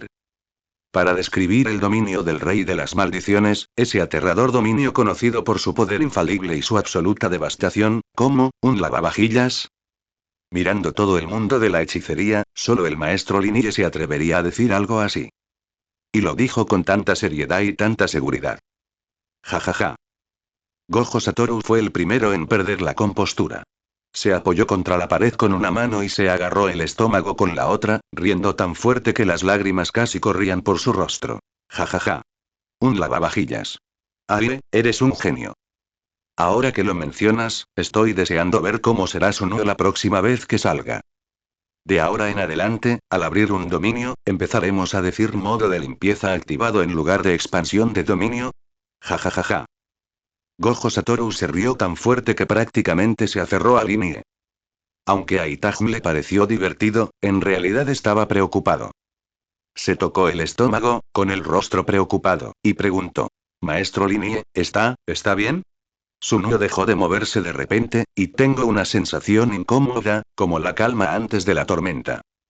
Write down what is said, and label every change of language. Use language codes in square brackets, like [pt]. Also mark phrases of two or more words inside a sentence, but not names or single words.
[es] Para describir el dominio del rey de las maldiciones, ese aterrador dominio conocido por su poder infalible y su absoluta devastación, como, un lavavajillas. Mirando todo el mundo de la hechicería, solo el maestro Linie se atrevería a decir algo así. Y lo dijo con tanta seriedad y tanta seguridad. Ja ja ja. Gojo Satoru fue el primero en perder la compostura. Se apoyó contra la pared con una mano y se agarró el estómago con la otra, riendo tan fuerte que las lágrimas casi corrían por su rostro. Ja ja ja. Un lavavajillas. Ale, eres un genio. Ahora que lo mencionas, estoy deseando ver cómo será Sunuo la próxima vez que salga. De ahora en adelante, al abrir un dominio, empezaremos a decir modo de limpieza activado en lugar de expansión de dominio. Ja ja ja ja. Gojo Satoru se rió tan fuerte que prácticamente se aferró a Linie. Aunque a Itajun le pareció divertido, en realidad estaba preocupado. Se tocó el estómago, con el rostro preocupado, y preguntó. Maestro Linie, ¿está bien? Sunuo dejó de moverse de repente, y tengo una sensación incómoda, como la calma antes de la tormenta.